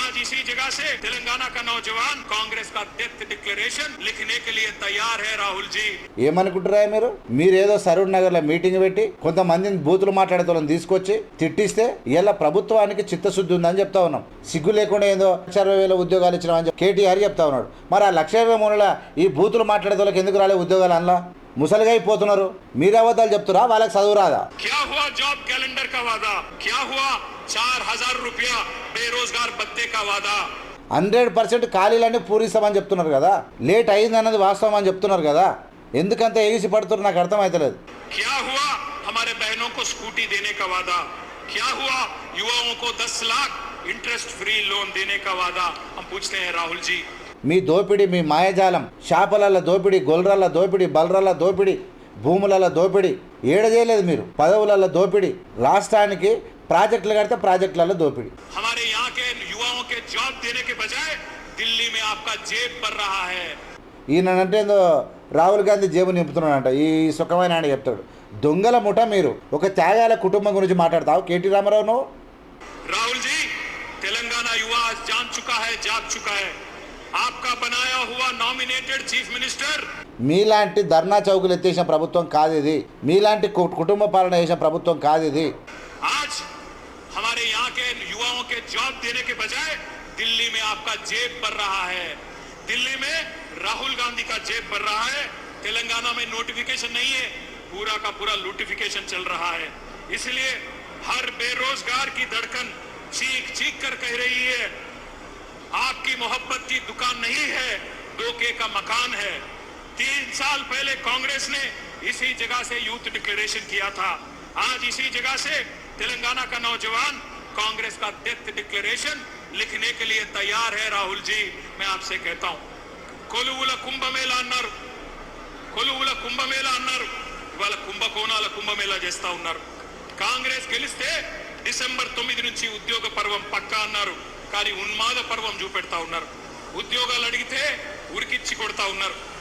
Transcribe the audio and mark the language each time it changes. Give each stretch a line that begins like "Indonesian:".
Hindi: इसी जगह से तेलंगाना का नौजवान कांग्रेस का डेथ डिक्लेरेशन लिखने के लिए तैयार है राहुल जी।
Telugu: ఏమనుకుంటారా మీరేదో సరూర్ నగర్ లో మీటింగ్ పెట్టి కొంతమందిని బూతులు మాట్లాడేతోళ్ళని తీసుకొచ్చి తిట్టిస్తే ఇలా ప్రభుత్వానికి చిత్తశుద్ధి ఉందని చెప్తా ఉన్నాం. సిగ్గు లేకుండా ఏదో 1,60,000 ఉద్యోగాలు ఇచ్చినామని కేటీఆర్ చెప్తా ఉన్నాడు. మరి ఆ 1,23,000 ఈ బూతులు మాట్లాడేతోళ్ళకి ఎందుకు రాలే ఉద్యోగాలు? అలా ముసలిగా అయిపోతున్నారు. మీరు అబద్ధాలు చెప్తురా? వాళ్ళకి చదువు రాదా?
Hindi: क्या हुआ जॉब कैलेंडर का वादा? क्या हुआ 4,000 रुपया बेरोजगार भत्ते का वादा?
Telugu: 100% ఖాళీలన్నీ పూరిస్తామని చెప్తున్నారు కదా. లేట్ అయింది అన్నది వాస్తవం అని చెప్తున్నారు కదా. ఎందుకంత ఎగిసి పడుతున్నారు నాకు అర్థమైతలేదు.
Hindi: क्या हुआ हमारे बहनों को स्कूटी देने का वादा? क्या हुआ युवाओं को 10 लाख इंटरेस्ट फ्री लोन देने का वादा? हम पूछते हैं राहुल जी.
Telugu: మీ దోపిడి, మీ మాయజాలం, చేపల దోపిడి, గొల్రల దోపిడి, బల్రల దోపిడి, భూముల దోపిడి ఏడ చేయలేదు మీరు. పదవుల దోపిడి, రాష్ట్రానికి ప్రాజెక్టులు కడితే ప్రాజెక్టుల దోపిడి.
Hindi: हमारे यहाँ के युवाओं के जॉब देने के बजाय दिल्ली में आपका जेब भर रहा है.
Telugu: ఈయనంటే ఏదో రాహుల్ గాంధీ జేబు నింపుతున్నాడంట. ఈ సుఖమైన ఆయన చెప్తాడు. దొంగల ముఠ మీరు. ఒక త్యాగాల కుటుంబం గురించి మాట్లాడతావు కేటీ రామారావు నువ్వు.
Hindi: राहुल जी, तेलंगाना युवा आज जान चुका है, जाग चुका है. आपका बनाया हुआ नॉमिनेटेड चीफ मिनिस्टर
Telugu: మీలాంటి ధర్నా చౌకులు ఎత్తేసిన ప్రభుత్వం కాదు ఇది. మీలాంటి కుటుంబ పాలన చేసిన ప్రభుత్వం కాదు ఇది.
Hindi: आज हमारे यहाँ के युवाओं के जॉब देने के बजाय दिल्ली में आपका जेब भर रहा है. दिल्ली में राहुल गांधी का जेब भर रहा है. तेलंगाना में नोटिफिकेशन नहीं है, पूरा का पूरा लूटिफिकेशन चल रहा है. इसलिए हर बेरोजगार की धड़कन चीख चीख कर कह रही है, आपकी मोहब्बत की दुकान नहीं है, धोखे का मकान है. 3 साल पहले कांग्रेस ने इसी जगह से यूथ डिक्लेरेशन किया था. आज इसी जगह से तेलंगाना का नौजवान कांग्रेस का डेथ डिक्लेरेशन लिखने के लिए तैयार है. राहुल जी, मैं आपसे कहता हूं,
Telugu: కొలువుల కుంభమేళ అన్నారు, కొలువుల కుంభమేళ అన్నారు, ఇవాళ కుంభకోణాల కుంభమేళ చేస్తా ఉన్నారు. కాంగ్రెస్ గెలిస్తే డిసెంబర్ 9 నుంచి ఉద్యోగ పర్వం పక్కా అన్నారు. కానీ ఉన్మాద పర్వం చూపెడతా ఉన్నారు. ఉద్యోగాలు అడిగితే ఉరికిచ్చి కొడతా ఉన్నారు.